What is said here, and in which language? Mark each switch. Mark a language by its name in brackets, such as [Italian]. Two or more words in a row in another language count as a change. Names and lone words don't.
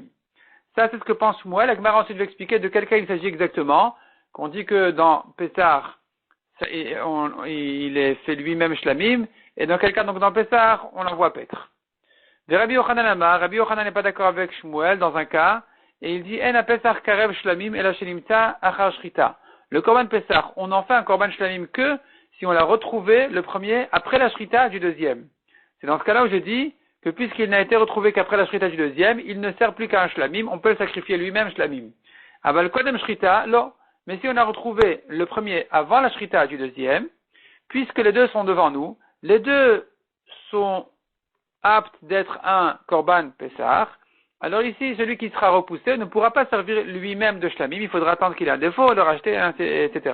[French] Ça, c'est ce que pense Shmuel. La Gemara ensuite va expliquer de quel cas il s'agit exactement, qu'on dit que dans pesach, il est fait lui-même shlamim, et dans quel cas, donc dans pesach, on l'envoie paître. [Hebrew] דרבי יוחנן אמר, [French] Rabbi Yochanan n'est pas d'accord avec Shmuel dans un cas, et il dit, [Hebrew] אין הפסח קרב שלמים אלא שנמצא אחר שחיטה. [French] Le [Hebrew] קרבן פסח, [French] on en fait un [Hebrew] קרבן שלמים [French] que si on l'a retrouvé, le premier, après la shrita du deuxième. C'est dans ce cas-là où je dis que puisqu'il n'a été retrouvé qu'après la shrita du deuxième, il ne sert plus qu'à un shlamim, on peut le sacrifier lui-même shlamim. [Hebrew] אבל קודם שחיטה, non. [French] Mais si on a retrouvé le premier avant la shrita du deuxième, puisque les deux sont devant nous, les deux sont aptes d'être un [Hebrew] קרבן פסח, [French] alors ici, celui qui sera repoussé ne pourra pas servir lui-même de shlamim, il faudra attendre qu'il ait un défaut, le racheter, etc.